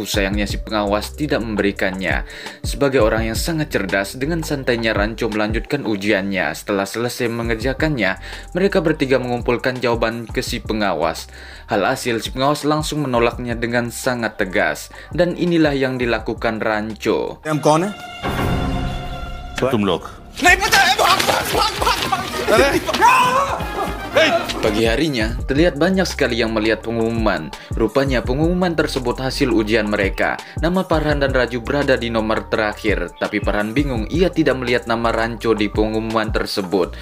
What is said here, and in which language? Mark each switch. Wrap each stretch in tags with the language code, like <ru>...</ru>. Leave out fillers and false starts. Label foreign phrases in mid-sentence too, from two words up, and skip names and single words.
<id>Sayangnya si pengawas tidak memberikannya. Sebagai orang yang sangat cerdas, dengan santainya Ranco melanjutkan ujiannya. Setelah selesai mengerjakannya, mereka bertiga mengumpulkan jawaban ke si pengawas. Alhasil si pengawas langsung menolaknya dengan sangat tegas, dan inilah yang dilakukan Ranco.</id> <hi>हम कौन है? तुम लोग. नहीं पता है.</hi> <id>Pagi harinya, terlihat banyak sekali yang melihat pengumuman. Rupanya pengumuman tersebut hasil ujian mereka. Nama Farhan dan Raju berada di nomor terakhir. Tapi Farhan bingung, ia tidak melihat nama Ranco di pengumuman tersebut.</id>